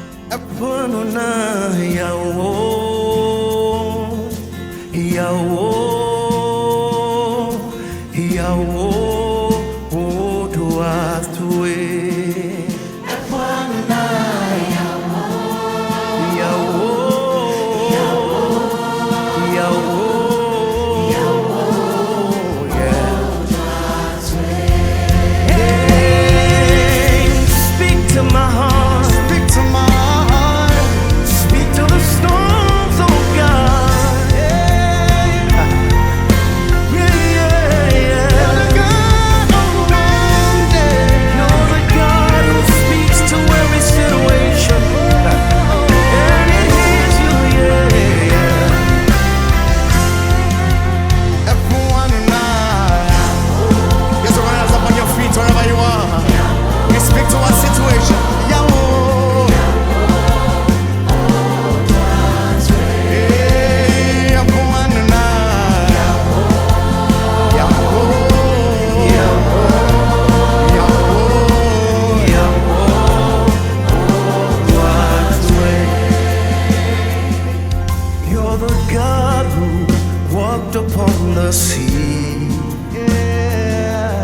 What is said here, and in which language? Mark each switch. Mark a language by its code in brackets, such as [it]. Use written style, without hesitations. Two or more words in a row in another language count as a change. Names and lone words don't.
[ee] Eƒoa na YAWO, YAWO, YAWO, doa tue. Eƒoa na YAWO, YAWO, YAWO, YAWO, [en] yeah. Hey, speak to my heart. speak to my heart. Speak to the storms, oh God. Yeah, yeah, yeah. You're the God who speaks to every situation, and it hears you, yeah, yeah. [ee] Eƒoa na YAWO. [en] Get your hands up on your feet wherever you are. You speak to our situation. [ee] YAWO. Hey, Eƒoa na YAWO. YAWO. [en] You're the God who walked upon the sea. Yeah.